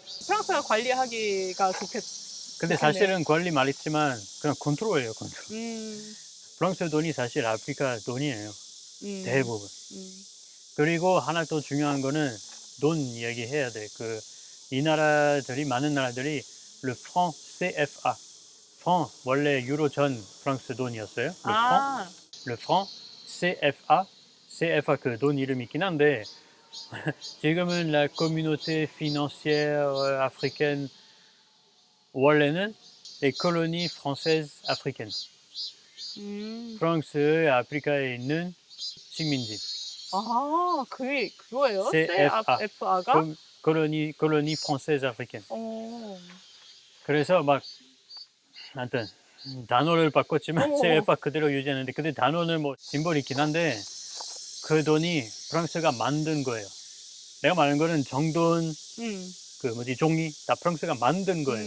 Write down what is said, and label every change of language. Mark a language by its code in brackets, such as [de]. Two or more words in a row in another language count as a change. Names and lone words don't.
[ko] 프랑스가 관리하기가 근데 좋겠네요. 사실은 관리 말했지만 그냥 컨트롤이에요, 컨트롤. 음, 프랑스 돈이 사실 아프리카 돈이에요. 대부분. 음. 그리고 하나 더 중요한 거는 돈 이야기해야 돼. 이 나라들이, 많은 나라들이 [fr] le franc CFA. [ko] franc, 원래 유로 전 프랑스 돈이었어요. 아, [fr] le franc CFA. [ko] CFA 그 돈 이름 있긴 한데 지금은 [fr] la communauté financière africaine 원래는 les colonies françaises africaines. [ko] 음. 프랑스의 아프리카에 있는 식민지. 아, 그거예요? CFA. CFA가? [fr] colonie française africaine. [ko] 어, 그래서 막 하여튼 단어를 바꿨지만 어머, CFA 그대로 유지하는데 근데 단어는 뭐 짐벌이 있긴 한데 그 돈이 프랑스가 만든 거예요. 내가 말하는 거는 정돈 음, 종이 다 프랑스가 만든 거예요.